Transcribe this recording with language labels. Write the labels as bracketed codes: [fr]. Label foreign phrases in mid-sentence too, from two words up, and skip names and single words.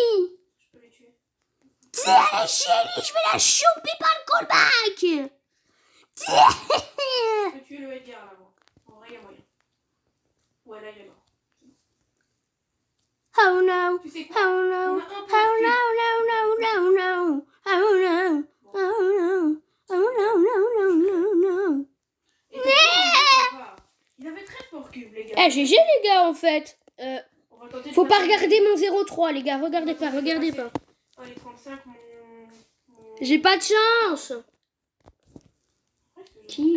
[fr] Je peux les tuer. Tiens, Shelly, je vais la choper par le callback. Tiens. Je peux tuer le Edgar là, moi. En vrai, il y a moyen. Ouais, là, il est mort. [en] Oh no. [fr] Tu sais Oh quoi? [en] no. [fr] On a un Oh power [en] no, [fr] cube. [en] no, no, no, no. Oh no. Oh no. Oh no, no, no, no, no. [fr] Et top 1, on va. Il avait 13 [en] power cube, [fr] les gars. Eh, GG les gars en fait. On va tenter de Faut pas passer- regarder mon 0,3 les gars. Regardez pas, regardez pas. Ah, les 35, mon... J'ai pas de chance. Ouais, je Qui